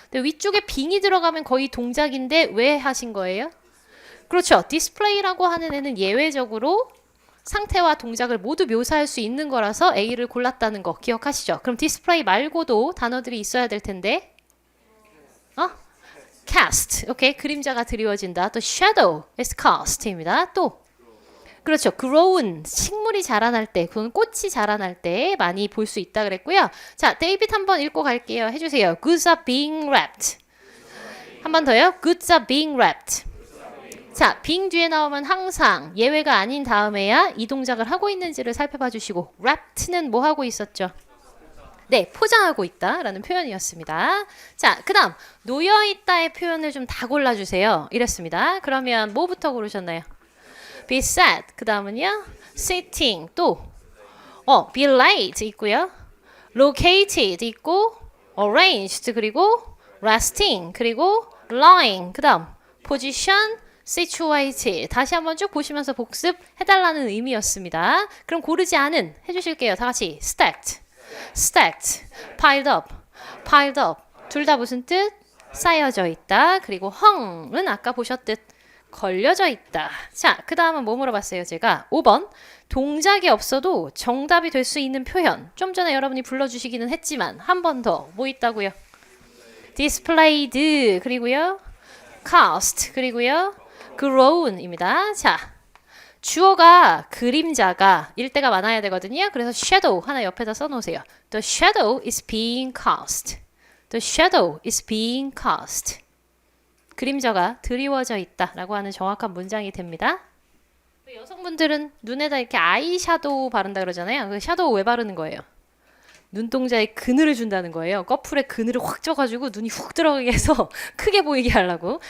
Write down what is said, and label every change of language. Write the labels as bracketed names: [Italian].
[Korean] 근데 위쪽에 빙이 들어가면 거의 동작인데 왜 하신 거예요? 그렇죠. 디스플레이라고 하는 애는 예외적으로 상태와 동작을 모두 묘사할 수 있는 거라서 A를 골랐다는 거 기억하시죠? 그럼 디스플레이 말고도 단어들이 있어야 될 텐데 cast. 오케이. 그림자가 드리워진다. 또 shadow is cast입니다. 또 그렇죠. grown, 식물이 자라날 때, 그건 꽃이 자라날 때 많이 볼 수 있다 그랬고요. 자, 데이빗 한번 읽고 갈게요. 해주세요. [English] Goods are being wrapped. [Korean] 한 번 더요. [English] Goods are being wrapped. [Korean] 자, being 뒤에 나오면 항상 예외가 아닌 다음에야 이 동작을 하고 있는지를 살펴봐 주시고 wrapped는 뭐 하고 있었죠? 네, 포장하고 있다라는 표현이었습니다. 자, 그 다음 놓여있다의 표현을 좀 다 골라주세요. 이랬습니다. 그러면 뭐부터 고르셨나요? [English] be sat, [Korean] 그 다음은요 [English] sitting, 또 be laid 있고요, located 있고, arranged, 그리고 resting, 그리고 lying, 그 다음 position, situated. [Korean] 다시 한번 쭉 보시면서 복습해달라는 의미였습니다. 그럼 고르지 않은 해주실게요. 다 같이 [English] stacked, stacked, piled up, piled up. [Korean] 둘 다 무슨 뜻? 쌓여져 있다. 그리고 hung은 아까 보셨듯 걸려져 있다. 자, 그 다음은 뭐 물어봤어요? 제가 5번 동작이 없어도 정답이 될 수 있는 표현. 좀 전에 여러분이 불러주시기는 했지만 한 번 더 뭐 있다고요? displayed, 그리고요 cast, 그리고요 grown입니다. 자, 주어가 그림자가 일 때가 많아야 되거든요. 그래서 shadow 하나 옆에다 써놓으세요. [English] The shadow is being cast. The shadow is being cast. [Korean] 그림자가 드리워져 있다라고 하는 정확한 문장이 됩니다. 여성분들은 눈에다 이렇게 아이샤도우 바른다 그러잖아요. 그 샤도우 왜 바르는 거예요? 눈동자에 그늘을 준다는 거예요. 꺼풀에 그늘을 확 쪄가지고 눈이 훅 들어가게 해서 크게 보이게 하려고.